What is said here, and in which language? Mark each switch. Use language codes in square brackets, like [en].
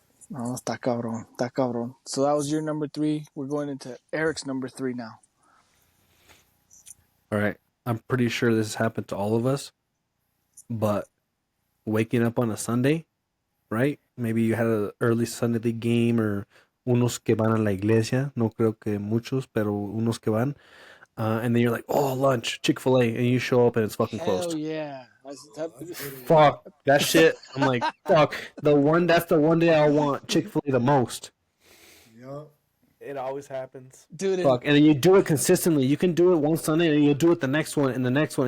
[es] No, está cabrón. [en] So that was your number 3. We're going into Eric's number 3 now. All right. I'm pretty sure this has happened to all of us, but waking up on a Sunday, right? Maybe you had an early Sunday league game or [es] unos que van a la iglesia. No creo que muchos, pero unos que van. [en] And then you're like, oh, lunch, Chick-fil-A. And you show up and it's fucking closed. Hell yeah. Fuck that shit. I'm like, fuck. That's the one day I want Chick-fil-A the most. Yup. It always happens. Dude, Fuck. And then you do it consistently. You can do it one Sunday and you'll do it the next one and the next one.